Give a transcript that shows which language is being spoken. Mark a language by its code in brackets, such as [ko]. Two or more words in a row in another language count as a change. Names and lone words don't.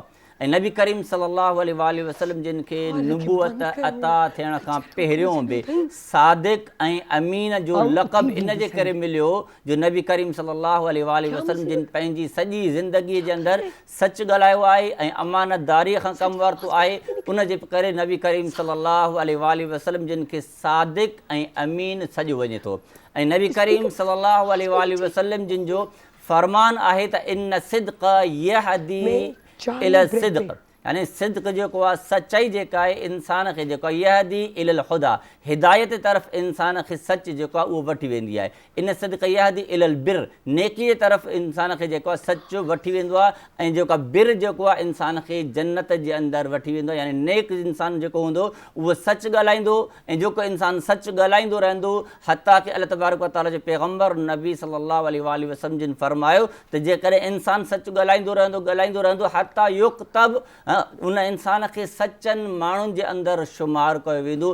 [sd] ऐं नबी करीम [ar] صلى الله عليه وسلم [sd] जिन खे नुबूअत अता थियण खां पहिरियों बि सादिक ऐं अमीन जो लक़ब इन जे करे मिलियो जो नबी करीम [ar] صلى الله عليه وسلم [sd] जिन पंहिंजी सॼी ज़िंदगीअ जे अंदरि सच ॻाल्हायो आहे ऐं अमानतदारीअ खां कमु वरितो आहे। उन जे करे नबी करीम [ar] صلى الله عليه وسلم [sd] जिन खे सादिक ऐं अमीन सॾियो वञे थो। ऐं नबी करीम [ar] صلى الله عليه وسلم [sd] जिन जो फरमान आहे त [ar] إن الصدق يهدي إلى الصدق, [sd] यानी सिद्क़ जेको आहे सचाई जेका आहे इंसान खे जेको आहे [ar] يهدي إلى الهدى, [sd] हिदायत तरफ़ इंसान खे सच जेको आहे उहो वठी वेंदी आहे। [ar] إن الصدق يهدي إلى البر, [sd] नेकी जे तरफ़ इंसान खे जेको आहे सच वठी वेंदो आहे। ऐं जेको आहे बिर जेको आहे इंसान खे जन्नत जे अंदरि वठी वेंदो आहे। यानी नेक इंसान जेको हूंदो उहो सच ॻाल्हाईंदो ऐं जेको इंसान सच ॻाल्हाईंदो रहंदो, हता की [ar] الله تبارك وتعالى [sd] जे पैगम्बर नबी [ar] صلى الله عليه وسلم [sd] जिन फरमायो त जेकॾहिं इंसान सच ॻाल्हाईंदो रहंदो [ar] حتى يكتب, [sd] उन इंसान खे सचनि माण्हुनि जे अंदरि शुमार कयो वेंदो।